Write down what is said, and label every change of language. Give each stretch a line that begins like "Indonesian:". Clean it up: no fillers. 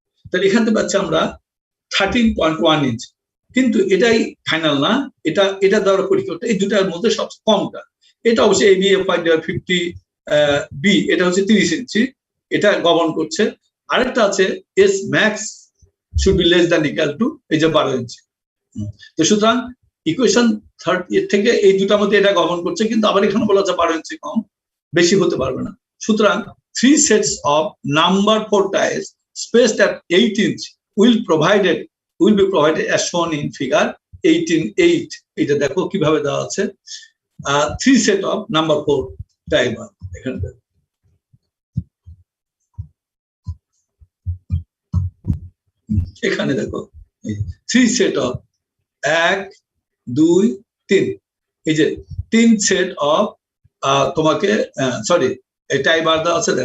Bangla: তাহলে এখান থেকে পাচ্ছি আমরা 13.1 ইঞ্চ, কিন্তু এটাই ফাইনাল না, এটা দ্বারা পরীক্ষা করতে এই দুটার মধ্যে সবচেয়ে কমটা, এটা অবশ্যই এবি এফ ওয়াই 50 বি, এটা হচ্ছে 30 ইঞ্চি, এটা গভর্ন করছে। আরেকটা আছে
English: S max should be less than equal to
Bangla: এই যে 12 ইঞ্চি। তো সুতরাং ইকুয়েশন 30 থেকে এই দুটার মধ্যে এটা গভর্ন করছে, কিন্তু আবার এখানে বলা আছে 12 ইঞ্চি কম, বেশি হতে পারবে না।
English: সুতরাং 3 sets of number 4 ties spaced at 8 inch will be provided as shown in figure 18.8।
Bangla: এটা দেখো কিভাবে দেওয়া আছে,
English: 3 set of number 4 tie bar,
Bangla: এখানে দেখো এখানে দেখো 3 set of 1 2 3, এই যে 3 set of তোমাকে সরি এই টাই বার দেওয়া আছে।